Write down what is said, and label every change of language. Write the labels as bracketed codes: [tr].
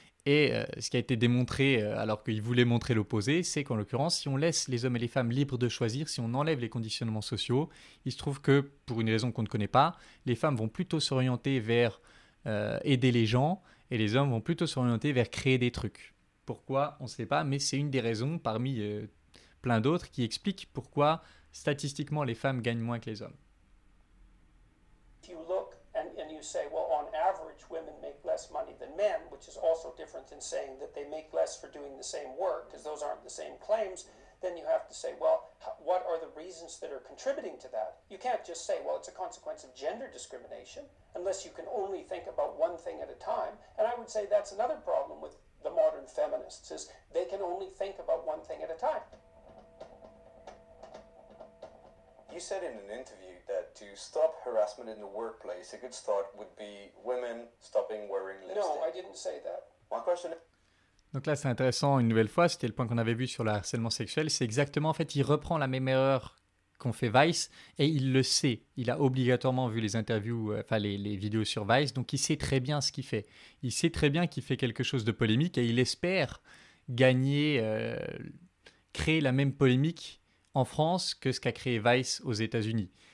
[fr] Et ce qui a été démontré, alors qu'il voulait montrer l'opposé, c'est qu'en l'occurrence, si on laisse les hommes et les femmes libres de choisir, si on enlève les conditionnements sociaux, il se trouve que, pour une raison qu'on ne connaît pas, les femmes vont plutôt s'orienter vers aider les gens, et les hommes vont plutôt s'orienter vers créer des trucs. Pourquoi? On ne sait pas, mais c'est une des raisons, parmi plein d'autres, qui expliquent pourquoi, statistiquement, les femmes gagnent moins que les hommes. [en] If you look and you say, well, on average, women make less money than men, which is also different than saying that they make less for doing the same work, because those aren't the same claims, then you have to say, well, what are the reasons that are contributing to that? You can't just say, well, it's a consequence of gender discrimination, unless you can only think about one thing at a time. And I would say that's another problem with the modern feminists, is they can only think about one thing at a time. You said in an interview that to stop harassment in the workplace, a good start would be women stopping wearing lipstick. No, I didn't say that. My question is... [fr] Donc là, c'est intéressant, une nouvelle fois, c'était le point qu'on avait vu sur le harcèlement sexuel, c'est exactement, en fait, il reprend la même erreur qu'ont fait Vice, et il le sait. Il a obligatoirement vu les interviews, les vidéos sur Vice, donc il sait très bien ce qu'il fait. Il sait très bien qu'il fait quelque chose de polémique, et il espère gagner, créer la même polémique en France que ce qu'a créé Vice aux États-Unis.